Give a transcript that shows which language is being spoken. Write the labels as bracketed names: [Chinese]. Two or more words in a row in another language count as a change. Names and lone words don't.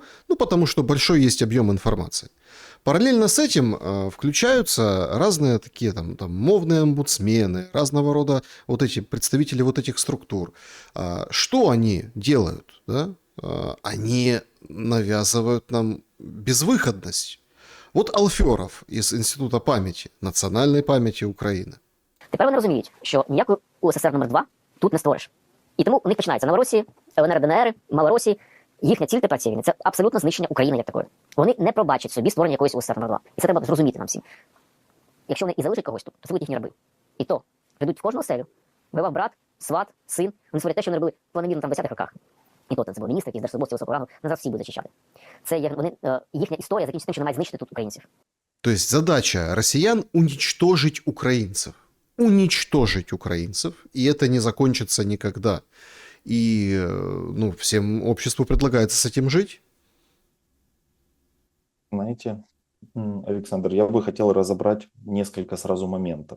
[Russian] Ну, потому что большой есть объем информации. Параллельно с этим включаются разные такие там мовные омбудсмены, разного рода вот эти представители вот этих структур. Что они делают? Да? Они навязывают нам безвыходность. [Ukrainian] От Алферов із Інституту пам'яті, національної пам'яті України. Тепер вони розуміють, що ніякої УССР номер 2 тут не створиш. І тому у них починається Новоросії, ЛНР, ДНР, Малоросії. Їхня ціль тепер цієї війни – це абсолютно знищення України як такої. Вони не пробачать собі створення якоїсь УССР номер 2. І це треба зрозуміти нам всім. Якщо вони і залишать когось тут, то це будуть їхні раби. І то прийдуть в кожну оселю, воював брат, сват, син. Вони створять те, що вони робили планомірно там в 10-х роках. І то це був міністр, якийсь держслужбовці високого рангу, нас зараз всі будуть зачищати. Це їхня історія закінчиться тим, що намагають знищити тут українців. [Russian] То есть задача россиян уничтожить украинцев. Уничтожить украинцев, и это не закончится никогда. И ну, всем обществу предлагается с этим жить. Знаете, Александр, я бы хотел разобрать несколько сразу моментов.